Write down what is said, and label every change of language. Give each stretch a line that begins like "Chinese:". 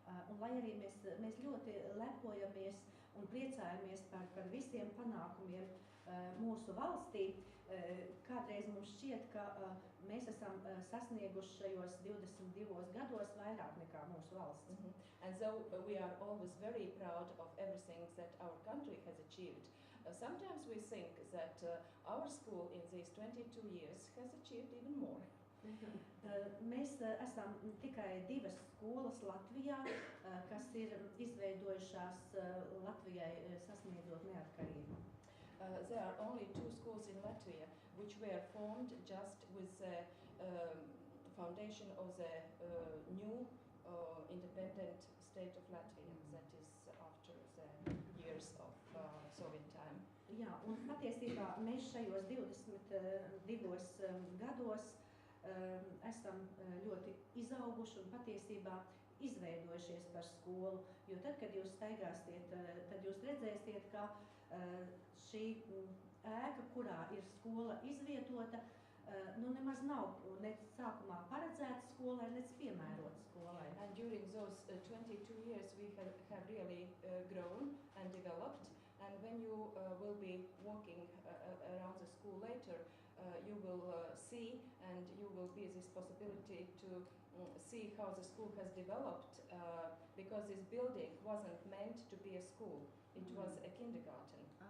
Latvian: Un lai arī mēs ļoti lepojamies un priecājamies par visiem panākumiem mūsu valstī, kādreiz mums šķiet, ka mēs esam sasnieguši šajos 22 gados vairāk nekā mūsu valsts.
English: And so we are always very proud of everything that our country has achieved. Sometimes we think that our school in these 22 years has achieved even more.
Latvian: Mēs esam tikai 2 skolas Latvijā, kas ir izveidojušās Latvijai sasniedzot neatkarību.
English: There are only 2 schools in Latvia which were formed just with the foundation of the new independent state of Latvia, that is after the years of Soviet time.
Latvian: Jā, un patiesībā mēs šajos 22 gados esam ļoti izauguši un patiesībā izveidojušies par skolu, jo tad, kad jūs staigāsiet, tad jūs redzēsiet, ka šī ēka, kurā ir skola izvietota, nemaz nav nec sākumā paredzēta skolai, nec piemērota skolai.
English: And during those 22 years we have really grown and developed, and when you will be walking around the school later, you will see, and you will be this possibility to see how the school has developed, because this building wasn't meant to be a school, it was a kindergarten.